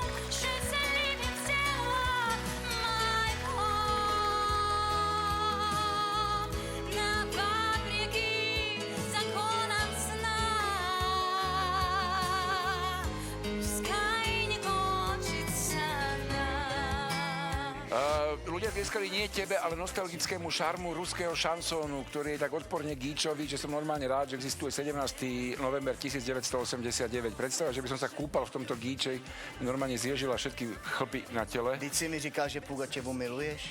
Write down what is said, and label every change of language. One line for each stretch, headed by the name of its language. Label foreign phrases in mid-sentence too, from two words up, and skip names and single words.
Russian: Счастливее всего моего. Вопреки законам сна. Пускай не кончится нам.
Slovak: Ľudia tlieskali nie tebe, ale nostalgickému šarmu ruského šansónu, ktorý je tak odporne gíčový, že som normálne rád, že existuje 17. november 1989. Predstava, že by som sa kúpal v tomto gíči, normálne zježila všetky chlpy na tele.
Czech: Vždyť si mi říkal, že Pugačevu miluješ.